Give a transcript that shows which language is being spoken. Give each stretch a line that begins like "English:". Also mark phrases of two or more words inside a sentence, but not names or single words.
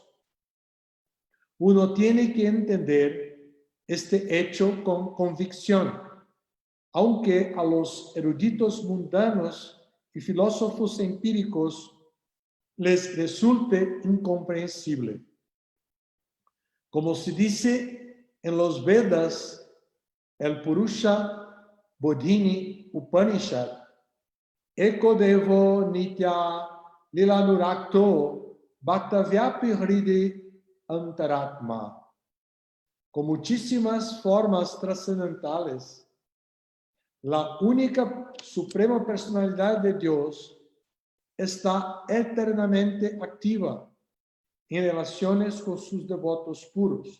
Spanish: Uno tiene que entender este hecho con convicción, aunque a los eruditos mundanos y filósofos empíricos les resulte incomprensible. Como se dice en los Vedas, el Purusha Bodhini Upanishad,
Sanskrit: एको देवो नित्य लीलानुरक्तो भक्तव्यापी हृदि अन्तरात्मा.
Spanish: Con muchísimas formas trascendentales, la única suprema personalidad de Dios está eternamente activa en relaciones con sus devotos puros.